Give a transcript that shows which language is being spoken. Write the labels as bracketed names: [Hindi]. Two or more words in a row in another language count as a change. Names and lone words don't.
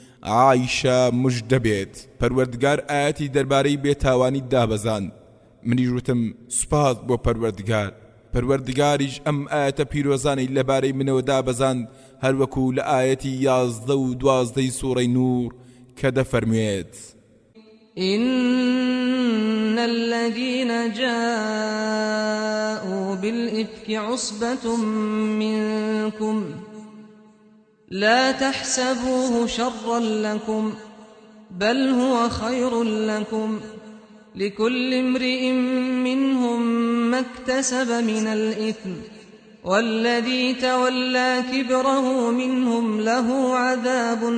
[Central Kurdish] عایشە موژدە بێت پەروەردگار ئاەتی دەربارەی بێتاوانی دابەزاند منیش وتم سوپاس بۆ پەروەردگاریش ئەم ئاەتە پیرۆزانەی لەبارەی منەوە دابەزاند هەروەکو لە ئاەتی 11 و 12 سوورەی نور کە دەفەرموێت [Arabic] إن الذين جاءوا بالإفك عصبة منكم لا تحسبوه شرا لكم بل هو خير لكم لكل امرئ منهم ما اكتسب من الإثم والذي تولى كبره منهم له عذاب